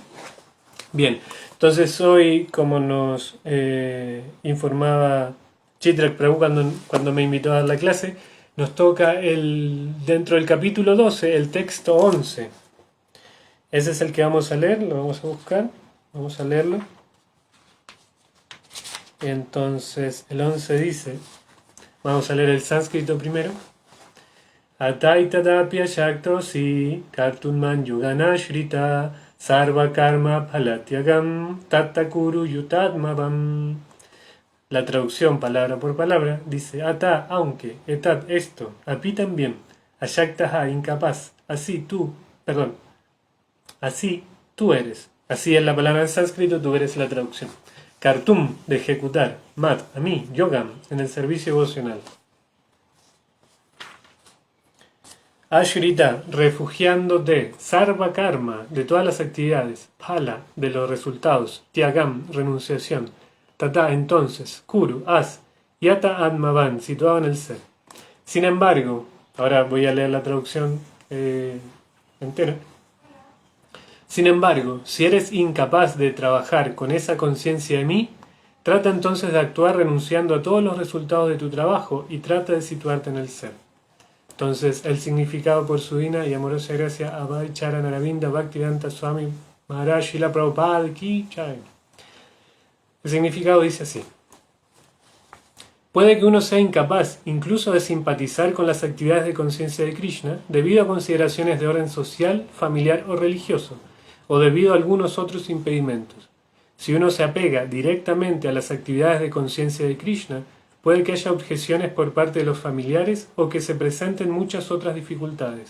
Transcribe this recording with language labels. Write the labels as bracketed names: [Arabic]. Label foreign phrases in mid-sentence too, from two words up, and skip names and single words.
[Spanish] Bien, entonces hoy, como nos informaba Chitrak Prabhu cuando me invitó a dar la clase, nos toca dentro del capítulo 12, el texto 11. Ese es el que vamos a leer, lo vamos a buscar, vamos a leerlo. Entonces, el 11 dice, vamos a leer el sánscrito primero. [Sanskrit] Ataitadapya shaktosi kartunman yuganashrita sarva karma phalatyagam tattakuru yutadmavam. [Spanish] La traducción palabra por palabra dice: Ata, aunque, etat, esto, api también, ashaktaha, incapaz, así tú eres. Así es la palabra en sánscrito, tú eres la traducción. Kartum, de ejecutar, mat, a mí, yogam, en el servicio devocional. [Sanskrit] Ashrita, refugiándote, sarva karma, [Spanish] de todas las actividades, phala, de los resultados, tyagam, renunciación, tata, entonces, kuru, haz, [Sanskrit] yata atmavan, [Spanish] situado en el ser. Sin embargo, ahora voy a leer la traducción entera. Sin embargo, si eres incapaz de trabajar con esa conciencia de mí, trata entonces de actuar renunciando a todos los resultados de tu trabajo y trata de situarte en el ser. Entonces, el significado por su divina y amorosa gracia, Abhay Charan Aravinda Bhaktivedanta Swami Maharaj Srila Prabhupada Ki Jai. El significado dice así: puede que uno sea incapaz incluso de simpatizar con las actividades de conciencia de Krishna debido a consideraciones de orden social, familiar o religioso, o debido a algunos otros impedimentos. Si uno se apega directamente a las actividades de conciencia de Krishna, puede que haya objeciones por parte de los familiares o que se presenten muchas otras dificultades.